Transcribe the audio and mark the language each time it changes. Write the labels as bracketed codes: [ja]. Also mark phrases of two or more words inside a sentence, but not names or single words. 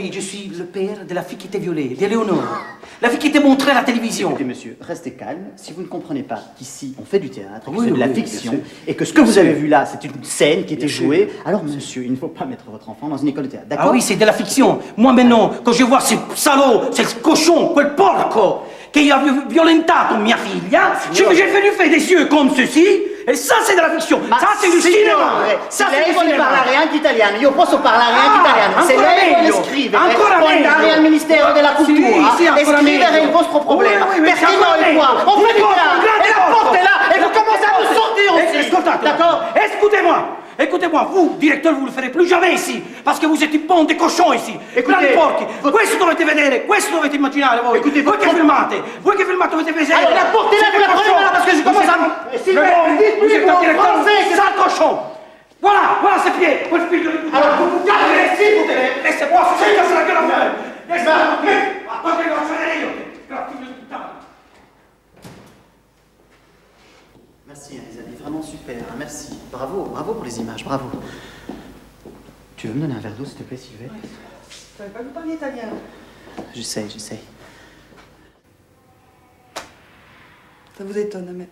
[fr] Oui, je suis le père de la fille qui était violée, d'Éléonore. La fille qui était montrée à la télévision. Écoutez, monsieur, restez calme. Si vous ne comprenez pas qu'ici, on fait du théâtre, que Oui, c'est de la oui, fiction, bien sûr. et que ce que vous avez vu là, c'est une scène qui était Bien sûr. jouée, alors, monsieur, il ne faut pas mettre votre enfant dans une école de théâtre, d'accord? Ah oui, c'est de la fiction. Moi maintenant, quand je vois ce salaud, ce cochon, [it] quel porco, qui a violentato mia figlia, [fr] j'ai fait lui faire des yeux comme ceci, E ça, c'est della fiction. Ça, c'est du cinema. [it] Se lei sa parlare anche italiano, io posso parlare anche italiano. Se lei vuole scrivere, può andare al Ministero della Cultura e scrivere il vostro problema. Perché noi qua, [fr] on fait du théâtre, et la porte est là, et vous commencez à nous sortir aussi. D'accord? Écoutez-moi, vous, directeur, vous ne le ferez plus jamais ici, parce que vous êtes une bande de cochons ici, [it] grandi porchi. Questo dovete vedere, questo dovete immaginare voi. Voi che filmate dovete vedere. [fr] Alors la porte est là, vous la prenez là, parce que je commence à... Vous êtes un directeur, sale cochon. Voilà ses pieds, [it] quel figlio di puttana. [fr] Alors vous calmez, s'il vous plaît. Laissez-moi, se casse la gueule [it] a me. [fr] Laissez-moi, attendez, [it] non, ce n'è io. Figlio di puttana. [fr] Merci les amis, vraiment super, hein, merci. Bravo pour les images, bravo. Tu veux me donner un verre d'eau s'il te plaît, Sylvette? Je savais pas que vous parliez italien. J'essaie. Ça vous étonne, mais...